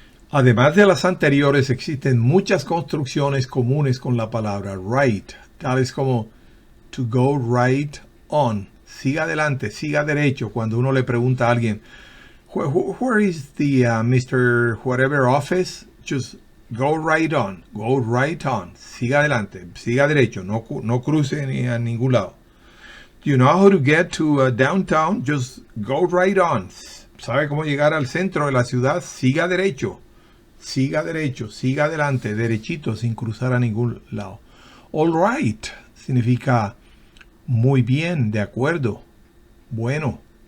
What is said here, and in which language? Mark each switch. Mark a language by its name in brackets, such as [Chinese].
[Spanish] Además de las anteriores, existen muchas construcciones comunes con la palabra right, tales como [English] to go right on, [Spanish] siga adelante, siga derecho. Cuando uno le pregunta a alguien, [English] where is the Mr. whatever office? Just go right on, [Spanish] siga adelante, siga derecho, no cruce ni a ningún lado. [English] Do you know how to get to downtown? Just go right on. [Spanish] ¿Sabe cómo llegar al centro de la ciudad? Siga derecho. siga derecho, siga adelante, derechito, sin cruzar a ningún lado. All right significa muy bien, de acuerdo, bueno.